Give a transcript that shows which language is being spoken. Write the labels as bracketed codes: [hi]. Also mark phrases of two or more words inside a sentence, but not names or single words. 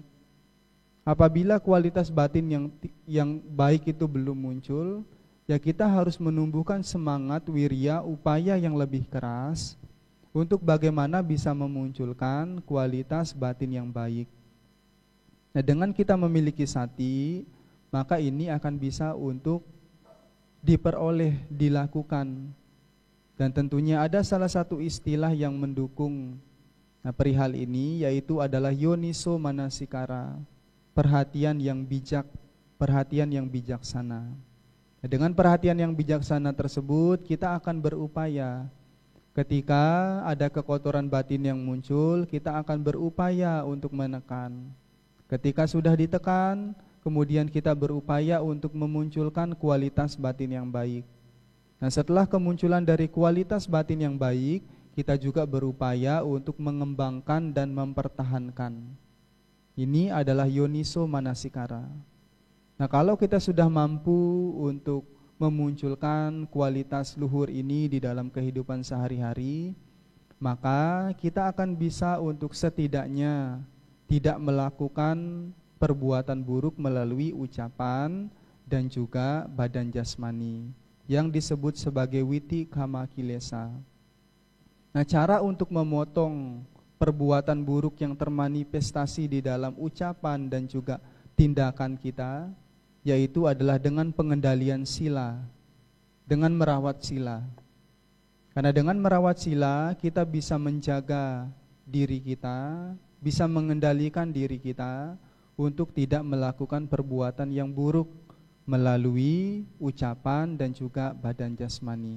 [id] Apabila kualitas batin yang baik itu belum muncul, ya kita harus menumbuhkan semangat, wirya, upaya yang lebih keras untuk bagaimana bisa memunculkan kualitas batin yang baik. Nah, dengan kita memiliki sati, maka ini akan bisa untuk diperoleh, dilakukan. Dan tentunya ada salah satu istilah yang mendukung perihal ini, yaitu adalah [pi] yoniso manasikara, [id] perhatian yang bijak, perhatian yang bijaksana. Nah, dengan perhatian yang bijaksana tersebut, kita akan berupaya ketika ada kekotoran batin yang muncul, kita akan berupaya untuk menekan. Ketika sudah ditekan, kemudian kita berupaya untuk memunculkan kualitas batin yang baik. Nah, setelah kemunculan dari kualitas batin yang baik, kita juga berupaya untuk mengembangkan dan mempertahankan. Ini adalah [pi] yoniso manasikara. [id] Nah, kalau kita sudah mampu untuk memunculkan kualitas luhur ini di dalam kehidupan sehari-hari, maka kita akan bisa untuk setidaknya tidak melakukan perbuatan buruk melalui ucapan dan juga badan jasmani yang disebut sebagai [pi] witi kama kilesa. [id] Nah, cara untuk memotong perbuatan buruk yang termanifestasi di dalam ucapan dan juga tindakan kita, yaitu adalah dengan pengendalian sila, dengan merawat sila. Karena dengan merawat sila, kita bisa menjaga diri kita, bisa mengendalikan diri kita untuk tidak melakukan perbuatan yang buruk melalui ucapan dan juga badan jasmani.